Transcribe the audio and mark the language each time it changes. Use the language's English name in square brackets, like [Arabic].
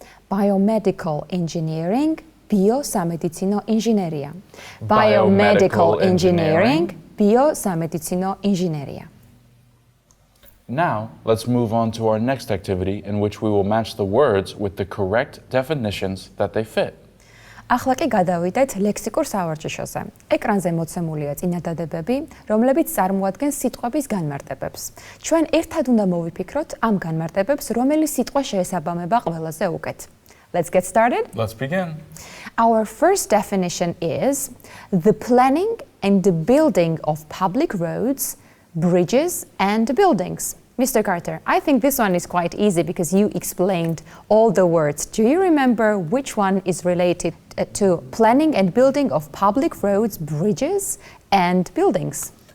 [English] Biomedical engineering, [Georgian] biosamedicino inžinerija. [English] Biomedical engineering, [Georgian] biosamedicino inžinerija. [English] Now, let's move on to our next activity in which we will match the words with the correct definitions that they fit. [Georgian] ახლა კი გადავიდეთ ლექსიკურ სავარჯიშოზე. ეკრანზე მოცემულია წინადადებები, რომლებიც წარმოადგენს სიტყვების განმარტებებს. ჩვენ ერთად უნდა მოვიფიქროთ ამ განმარტებებს, რომელი სიტყვა შეესაბამება ყველაზე უკეთ. [English] Let's get started. Let's begin. Our first definition is the planning and the building of public roads, bridges, and buildings. Mr. Carter, I think this one is quite easy because you explained all the words. Do you remember which one is related to planning and building of public roads, bridges, and buildings?